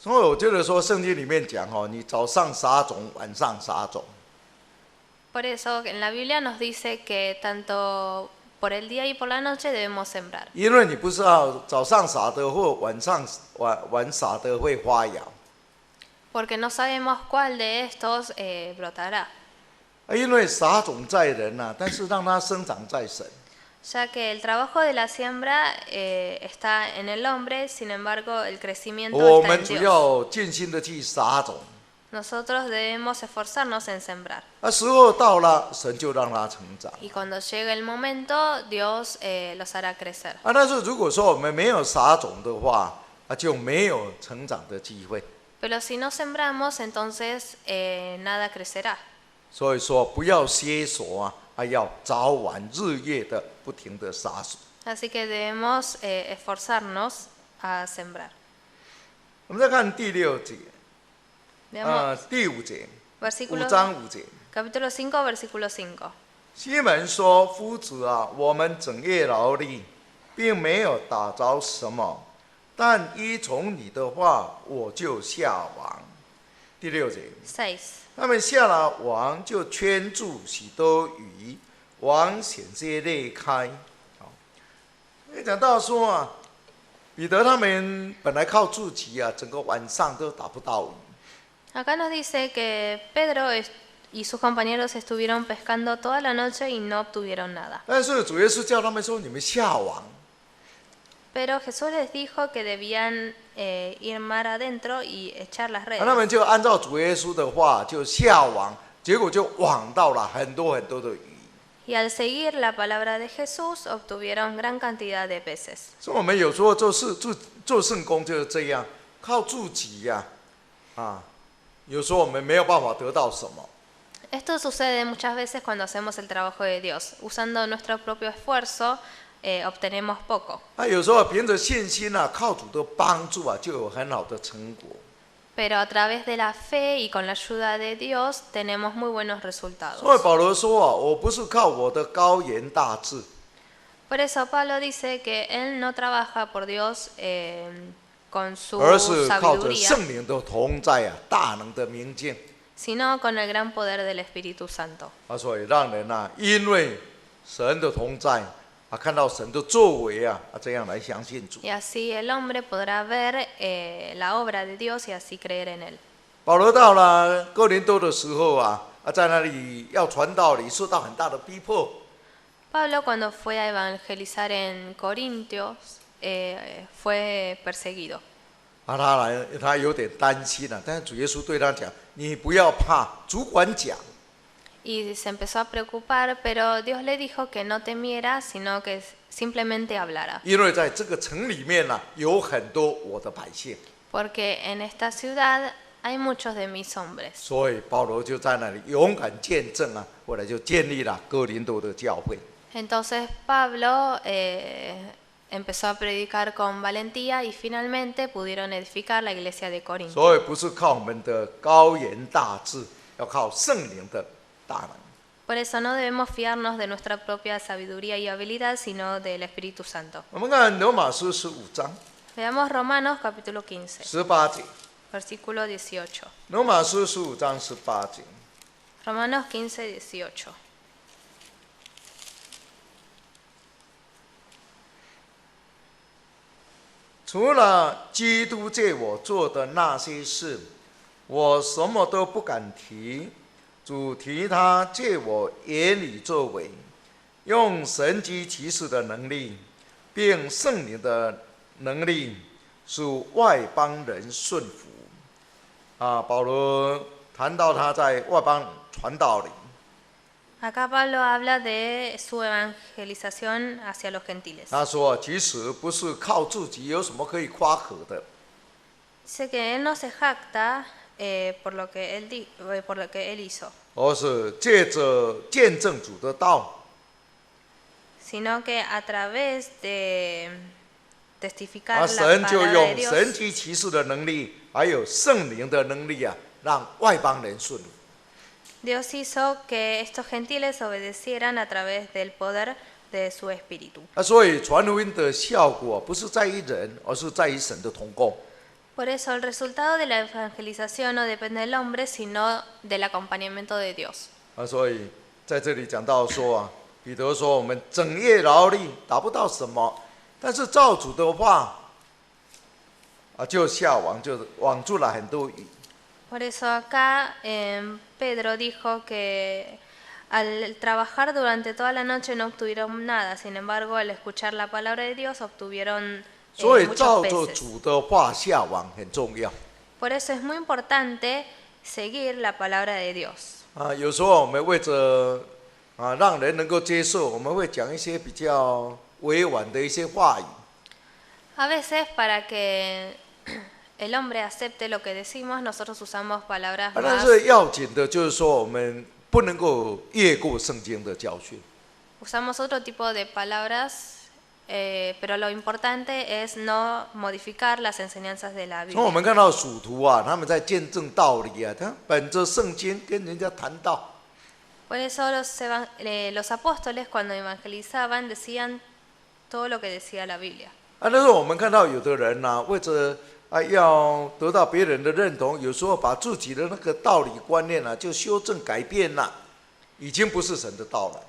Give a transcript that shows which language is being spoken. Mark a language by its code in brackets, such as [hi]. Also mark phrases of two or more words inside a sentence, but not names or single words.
[zh] 所以我觉得说圣经里面讲你早上撒种，晚上撒种。 [es] Por eso en la Biblia nos dice que tanto por el día y por la noche debemos sembrar. [zh] 因为你不知道早上撒的或晚撒的会发芽。 [es] Porque no sabemos cuál de estos brotará. [zh] 因为撒种在人但是让它生长在神。 [es] Ya que el trabajo de la siembra está en el hombre, sin embargo el crecimiento [zh] 我 [es] está [zh] 们 [es] en [zh] 只 [es] Dios. [zh] 要尽心的去撒种。 [es] Nosotros debemos esforzarnos en sembrar. [zh] 时候到了，神就让它成长。 [es] Y cuando llegue el momento, Dios los hará crecer. [zh] 但是如果说我们没有撒种的话，就没有成长的机会。 [es] Pero si no sembramos, entonces nada crecerá. [zh] 所以说，不要歇手要早晚日夜的不停的洒水。 [es] Así que debemos esforzarnos a sembrar. [zh] 我们再看第6节， [es] Veamos [zh] 第5节，5 [es] versículo, [zh] 章5节。 [es] capítulo 5, versículo 5. [zh] 西门说：“夫子我们整夜劳力，并没有打着什么，但依从你的话，我就下网。” 第6节。 [es] 6. [zh] 他们下了网，就圈住许多鱼，网险些裂开。讲到说彼得他们本来靠自己整个晚上都打不到鱼。 [es] Acá nos dice que Pedro y sus compañeros estuvieron pescando toda la noche y no obtuvieron nada. [zh] 但是主耶稣叫他们说：“你们下网。” [es] Pero Jesús les dijo que debían ir mar adentro y echar las [zh] 他们 [es] redes. [zh] 就按照主耶稣的话就下网，结果就网到了很多很多的鱼。 [es] Y al seguir la palabra de Jesús obtuvieron gran cantidad de peces. [zh] 所以我们有时候做圣工就是这样，靠自己有时候我们没有办法得到什么。 [es] Esto sucede muchas veces cuando hacemos el trabajo de Dios. Usando nuestro propio esfuerzo obtenemos poco. [zh] 有时候凭着信心靠主的帮助就有很好的成果。 [es] Pero a través de la fe y con la ayuda de Dios tenemos muy buenos resultados. [zh] 所以保罗说我不是靠我的高言大志， [es] Por eso Pablo dice que él no trabaja por Dios con su [zh] 而是靠着 [es] sabiduría, [zh] 圣灵的同在啊，大能的明镜 [es] sino con el gran poder del Espíritu Santo. [zh] 啊，所以让人啊，因为神的同在啊，看到神的作为啊，这样来相信主。 [es] Y así el hombre podrá ver la obra de Dios y así creer en él. [zh] 保罗到了哥林多的时候啊，在那里要传道理，受到很大的逼迫。 [es] Pablo cuando fue a evangelizar en Corintios fue perseguido. [zh] 啊，他有点担心了，但是主耶稣对他讲：“你不要怕，主管讲。” [es] Y se empezó a preocupar, pero Dios le dijo que no temiera, sino que simplemente hablara. [zh] 因为在这个城里面呢、有很多我的百姓， [es] Porque en esta ciudad hay muchos de mis hombres. [zh] 所以保罗就在那里勇敢见证啊，后来就建立了哥林多的教会。 [es] Entonces Pablo empezó a predicar con valentía y finalmente pudieron edificar la iglesia de Corinto. [zh] 所以不是靠我们的高言大志，要靠圣灵的大能。 [es] Por eso no debemos fiarnos de nuestra propia sabiduría y habilidad, sino del Espíritu Santo. [zh] 我们看罗马书15章 [es] Veamos Romanos capítulo 15, [zh] 18 节， [es] versículo 18. [zh] 罗马书15章18节。 [es] Romanos 15, 18. [zh] 除了基督借我做的那些事，我什么都不敢提。主提他借我言语作为，用神迹奇事的能力，并圣灵的能力，使外邦人顺服。啊，保罗谈到他在外邦传道理， [es] Acá Pablo habla de su evangelización hacia los gentiles. [zh] 他说，其实不是靠自己有什么可以夸口的， [es] Dice que él no se jacta por lo que él hizo, [zh] 而是借着见证主的道。 [es] sino que a través de testificar [zh] 而 [es] la [zh] 神就 [es] palabra de [zh] 用 [es] Dios, [zh] 神迹奇事的能力，还有圣灵的能力啊，让外邦人顺服。 [es] Dios hizo que estos gentiles obedecieran a través del poder de su espíritu. [zh] 所以传福音的效果不是在于人，而是在于神的同工。 [es] Por eso el resultado de la evangelización no depende del hombre, sino del acompañamiento de Dios. [zh] 所以在这里讲到说啊，彼得说我们整夜劳力达不到什么，但是照主的话啊，就下网就网住了很多鱼。 [es] Por eso acá Pedro dijo que al trabajar durante toda la noche no obtuvieron nada, sin embargo al escuchar la palabra de Dios obtuvieron [zh] 所以 [es] muchos [zh] 照着 [es] peces. [zh] 主的话下网很重要。 [es] Por eso es muy importante seguir la palabra de Dios. [zh] 有时候我们为着让人能够接受，我们会讲一些比较委婉的一些话语。 [es] A veces para que el hombre acepte lo que decimos, nosotros usamos palabras [zh] 但 [es] más, [zh] 是要紧的就是说，我们不能够越过圣经的教训。 [es] usamos otro tipo de palabras, pero lo importante es no modificar las enseñanzas de la [zh] 从我 [es] Biblia. [zh] 们看到属徒啊，他们在见证道理啊，他本着圣经跟人家谈道。 [es] Por eso los apóstoles cuando evangelizaban decían todo lo que decía la Biblia. [zh] 但是我们看到有的人呢、为着要得到别人的认同，有时候把自己的那个道理观念啊，就修正改变了，已经不是神的道了。